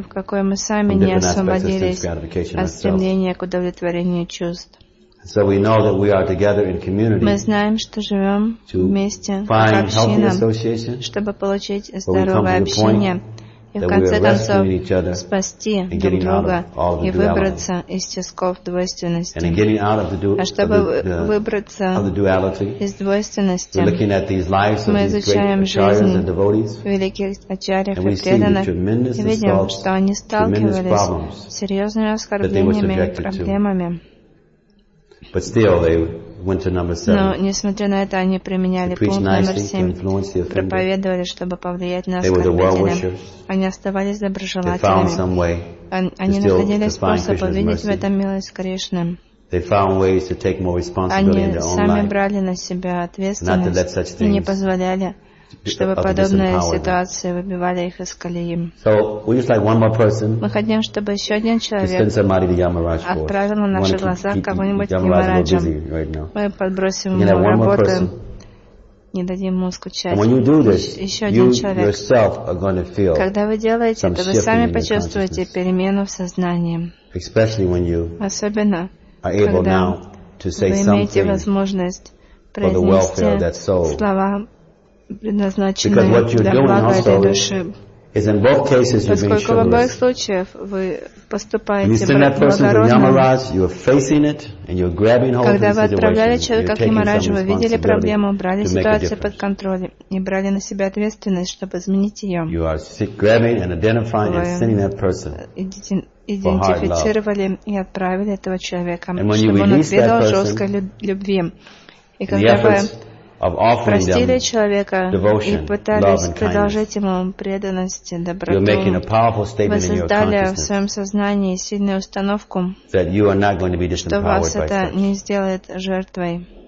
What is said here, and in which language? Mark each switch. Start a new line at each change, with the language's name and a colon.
Russian: в какой мы сами не освободились от стремления к удовлетворению чувств.
English: So we know that we are together in community.
Russian: Мы знаем, что живем вместе в общине, чтобы получить здоровое общение и в конце концов спасти друг друга и выбраться из тисков двойственности. А чтобы выбраться из двойственности, мы изучаем жизнь великих ачарьев и преданных и видим, что они сталкивались с серьезными оскорблениями и проблемами.
English: But still, they went to number 7.
Russian: Но несмотря на это, они применяли пункт номер 7. Проповедовали, чтобы повлиять на оскорбителя. Они оставались доброжелательными. Они находили способ увидеть в этом милость Кришны.
English: They found ways to take more responsibility in their own life.
Russian: Они сами брали на себя ответственность и не позволяли, чтобы подобные ситуации выбивали их из колеи.
English: So, we just like one more person.
Russian: Мы хотим, чтобы еще один человек отправил на наши глаза кого-нибудь к Ямараджу. Мы подбросим ему работу. не дадим ему скучать.
English: When you do this,
Russian: еще один человек,
English: yourself are going to feel
Russian: когда вы делаете это, вы сами почувствуете перемену в сознании.
English: Especially when you
Russian: особенно,
English: are able
Russian: когда
English: now to say
Russian: вы имеете возможность произнести слова, предназначенные для блага этой души.
English: Is in both cases you're being
Russian: поскольку в обоих случаях вы поступаете благородно, когда вы отправляли человека к Ямараджу, вы видели проблему, брали ситуацию под контроль и брали на себя ответственность, чтобы изменить ее.
English: You are grabbing and identifying and sending that person
Russian: идентифицировали и отправили этого человека, чтобы он отведал жесткой любви. И когда вы простили человека и пытались продолжать ему преданность и доброту, вы создали в своем сознании сильную установку, что вас это не сделает жертвой.